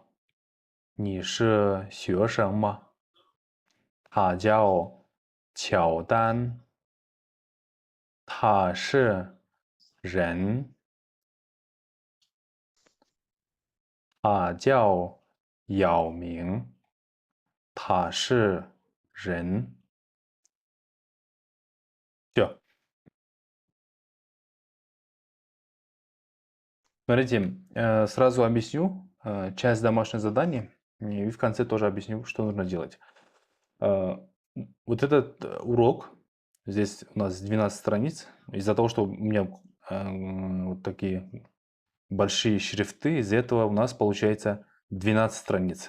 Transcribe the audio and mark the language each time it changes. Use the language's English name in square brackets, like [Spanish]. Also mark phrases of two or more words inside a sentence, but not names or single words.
[Chinese] 你是学生吗？他叫乔丹，他是人。他叫姚明，他是人。Все. [Russian] Смотрите, сразу объясню часть домашнего задания, и в конце тоже объясню, что нужно делать. Вот этот урок, здесь у нас 12 страниц, из-за того, что у меня вот такие большие шрифты, из этого у нас получается 12 страниц.